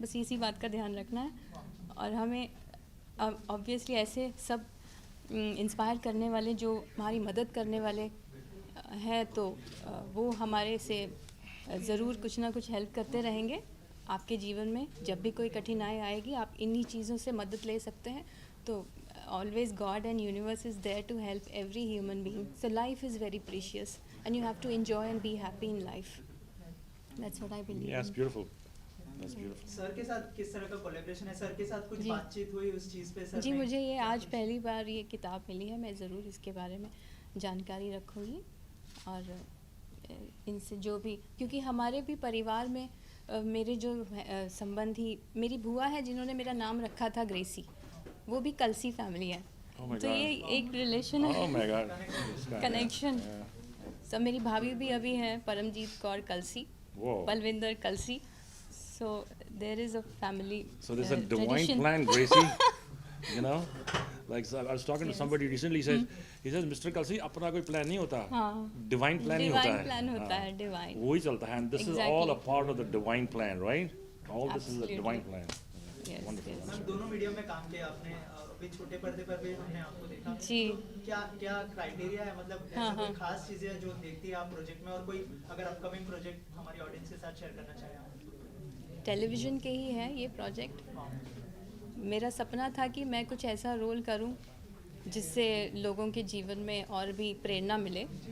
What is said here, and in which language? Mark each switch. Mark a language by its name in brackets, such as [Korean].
[Hindi] बस इसी बात का ध्यान रखना है। और हमें ऑब्वियसली ऐसे सब इंस्पायर करने वाले जो हमारी मदद करने वाले हैं, तो वो हमारे से ज़रूर कुछ ना कुछ हेल्प करते रहेंगे आपके जीवन में। जब भी कोई कठिनाई आएगी आप इन्हीं चीज़ों से मदद ले सकते हैं। [English] तो always God and universe is there to help every human being. So life is very precious and you have to enjoy and be happy in life. That's what I believe. Yeah, it's beautiful. That's beautiful. [Hindi] Sir के साथ किस तरह का collaboration है? Sir के साथ कुछ बातचीत हुई उस चीज़ पे? सर जी, मुझे ये आज पहली बार ये किताब मिली है, मैं ज़रूर इसके बारे में जानकारी रखूँगी। और इनसे जो भी, क्योंकि हमारे भी परिवार में मेरे जो संबंधी, मेरी बुआ है जिन्होंने मेरा नाम रखा था ग्रेसी, वो भी कलसी फैमिली है। तो ये एक रिलेशन है, कनेक्शन। सब मेरी भाभी भी अभी हैं, परमजीत कौर कलसी, बलविंदर कलसी। [English] So there is a family. So there's a divine plan, Gracy. You know, like so I was talking to somebody recently. He says, Mr. [Hindi] Kalsi, अपना कोई plan नहीं होता, divine plan ही होता है। Divine plan होता है, divine. वही चलता है, [English] and this is all a part of the divine plan, right? All this is a divine plan. Yes, Wonderful. yes. [Hindi] Ma'am, दोनों मीडियम में काम किया आपने, अभी छोटे पर्दे पर भी हमने आपको देखा। जी। क्या क्या क्राइटेरिया है, मतलब ऐसा कोई खास चीज़ें जो देखती है आप प्रोजेक्ट में, और कोई अगर अपकमिंग प्रोजेक्ट हमारी ऑडियंस के साथ शेयर करना चाहें आप? टेलीविज़न के ही है ये प्रोजेक्ट। मेरा सपना था कि मैं कुछ ऐसा रोल करूं जिससे लोगों के जीवन में और भी प्रेरणा मिले।